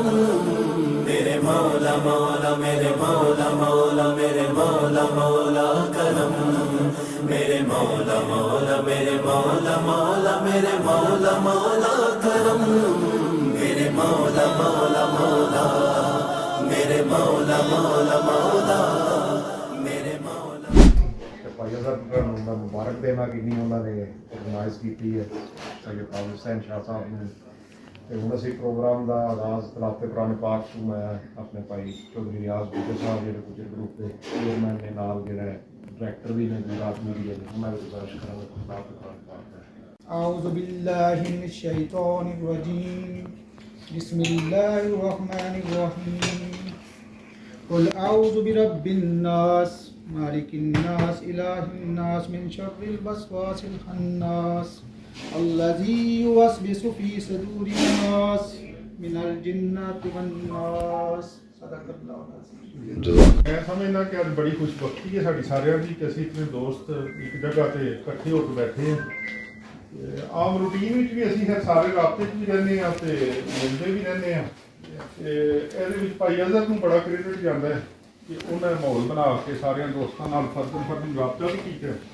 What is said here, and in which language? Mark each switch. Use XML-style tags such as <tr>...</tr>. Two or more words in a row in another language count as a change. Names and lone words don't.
<ur>میرے مولا مولا میرے مولا مولا میرے مولا مولا کرم، میرے مولا مولا میرے مولا مولا میرے مولا مولا کرم، میرے مولا مولا مولا میرے مولا مولا مولا میرے مولا۔</ur> <pa>ਭਾਈ ਅਜ਼ਹਰ ਨੂੰ ਮੈਂ ਮੁਬਾਰਕ ਦੇਣਾ ਕਿ ਨਹੀਂ ਉਹਨਾਂ ਨੇ ਆਰਗੇਨਾਈਜ਼ ਕੀਤੀ ਹੈ ਸੈਯਦ ਖਾਲਿਦ ਹੁਸੈਨ ਸ਼ਾਹ ਸਾਹਿਬ ਨੂੰ। ਤੇ ਹੁਣ ਅਸੀਂ ਪ੍ਰੋਗਰਾਮ ਦਾ ਆਗਾਜ਼ ਤਲਾਤ ਕੁਰਾਨ ਪਾਕ ਤੋਂ ਮੈਂ ਆਪਣੇ ਭਾਈ ਚੌਧਰੀ ਰਿਆਜ਼ ਗੁੱਜਰ ਸਾਹਿਬ ਜਿਹੜੇ ਗੁੱਜਰ ਗਰੁੱਪ ਦੇ ਚੇਅਰਮੈਨ ਨੇ ਨਾਲ ਜਿਹੜਾ ਡਾਇਰੈਕਟਰ ਵੀ ਨੇ ਗੁਜਰਾਤ ਮੀਡੀਆ ਦੇ ਉਹਨਾਂ ਦੀ ਗੁਜ਼ਾਰਿਸ਼ ਕਰਾਂਗਾ ਤਲਾਤ ਕੁਰਾਨ ਪਾਕ ਦਾ।</pa> <ar>أعوذ بالله من الشيطان الرجيم بسم الله الرحمن الرحيم قل أعوذ برب الناس مالك الناس إله الناس من شر الوسواس الخناس الذي يوسوس في صدور الناس من الجنة والناس صدق الله العظيم۔</ar> <pa>ਮੈਂ ਸਮਝਦਾ ਕਿ ਅੱਜ ਬੜੀ ਖੁਸ਼ਬਖਤੀ ਹੈ ਸਾਡੀ ਸਾਰਿਆਂ ਦੀ ਕਿ ਅਸੀਂ ਆਪਣੇ ਦੋਸਤ ਇੱਕ ਜਗ੍ਹਾ ਤੇ ਇਕੱਠੇ ਹੋ ਕੇ ਬੈਠੇ ਹਾਂ। ਆਮ ਰੂਟੀਨ ਵਿੱਚ ਵੀ ਅਸੀਂ ਫਿਰ ਸਾਰੇ ਰਾਬਤੇ 'ਚ ਵੀ ਰਹਿੰਦੇ ਹਾਂ ਤੇ ਮਿਲਦੇ ਵੀ ਰਹਿੰਦੇ ਹਾਂ। ਤੇ ਇਹਦੇ ਵਿੱਚ ਭਾਈ ਅਜ਼ਹਰ ਨੂੰ ਬੜਾ ਕ੍ਰੈਡਿਟ ਜਾਂਦਾ ਹੈ ਕਿ ਉਹਨਾਂ ਨੇ ਮਾਹੌਲ ਬਣਾ ਕੇ ਸਾਰਿਆਂ ਦੋਸਤਾਂ ਨਾਲ ਫਰਦਨ ਰਾਬਤਾ ਵੀ ਕੀਤਾ।</pa>